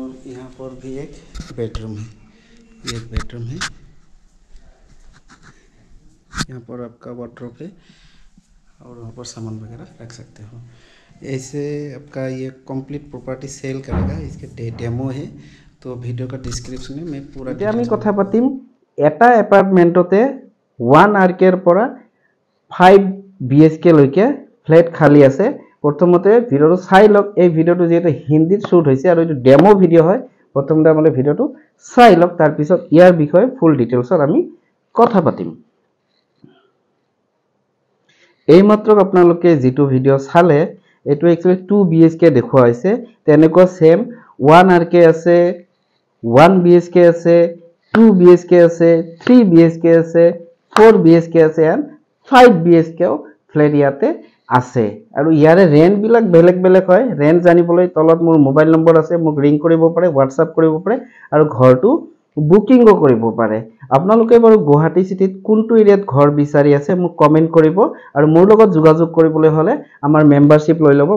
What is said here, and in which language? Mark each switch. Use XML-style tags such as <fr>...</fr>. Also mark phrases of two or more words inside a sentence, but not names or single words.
<hi>यहाँ पर भी एक बेडरूम है, ये एक बेडरूम है। यहाँ पर आपका वार्डरोब है और वहाँ पर सामान वगैरह रख सकते हो। ऐसे आपका ये</hi> <en>complete property</en> <hi>सेल करेगा, इसके डेमो है, तो वीडियो का डिस्क्रिप्शन में मैं पूरा</hi> <as>এতিয়া আমি কথা পাতিম এটা এপাৰ্টমেণ্টতে 1 আৰকেৰ পৰা 5 BHK লৈকে ফ্লেট খালি আছে। প্ৰথমতে ভিডিওটো চাই লওক। এই ভিডিওটো যেটো হিন্দীত শুট হৈছে আৰু এইটো ডেমো ভিডিও হয়। প্ৰথমতে আমি ভিডিওটো চাই লওক, তাৰ পিছত ইয়াৰ বিষয়ে ফুল ডিটেইলছত আমি কথা পাতিম। এইমাত্ৰ আপোনালোকে যেটো ভিডিও চালে এটো একচুয়ালি 2 BHK দেখুৱা হৈছে। তেনেকুৱা সেম 1 RK আছে, 1 BHK আছে, 2 BHK আছে, 3 BHK আছে, 4 BHK আছে and 5 BHK ফ্লেট ইয়াতে আছে। আৰু ইয়াৰে ৰেন্ট বিলাক বেলেগ বেলেগ হয়। ৰেন্ট জানিবলৈ তলত মোৰ মোবাইল নম্বৰ আছে, মোক ৰিং কৰিব পাৰে, WhatsApp কৰিব পাৰে আৰু ঘৰটো বুকিংও কৰিব পাৰে। আপোনালোকে বাৰু গুৱাহাটী সিটিত কোনটো এৰিয়াত ঘৰ বিচাৰি আছে মোক কমেন্ট কৰিব আৰু মোৰ লগত যোগাযোগ কৰিবলৈ হলে আমাৰ মেম্বাৰশ্বিপ লৈ ল'ব।</as>